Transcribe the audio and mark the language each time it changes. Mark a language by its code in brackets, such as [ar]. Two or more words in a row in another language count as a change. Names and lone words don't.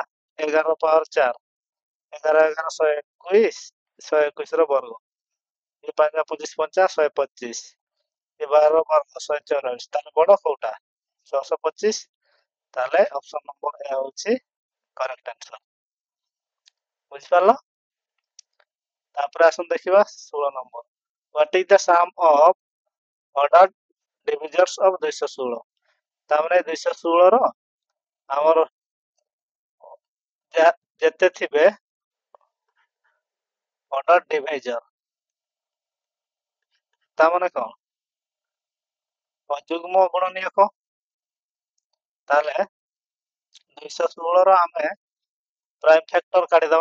[or] 11 ର ପାୱାର 4, 11 11 121, 121 ର ବର୍ଗ, ଏ 5 25 50 125, ଏ 12 ର ବର୍ଗ 124। ତାହେଲେ ବଡ କୋଉଟା? 625। ତାହେଲେ [en] option number [or] ଏ ହଉଛି [en] correct answer. [or] ବୁଝିପାରିଲ? ତାପରେ ଆସନ୍ତୁ ଦେଖିବା 16 ନମ୍ବର। [en] What is the sum of ordered divisors of 216? [or] ତାମାନେ 216 ର ଆମର ଯେତେ ଥିବେ [en] order divisor, [or] ତାମାନେ କଣ? ଅଯୁଗ୍ମ ଗୁଣନୀୟକ। ତାହେଲେ 216 ର ଆମେ [en] prime factor [or] କାଢିଦବା।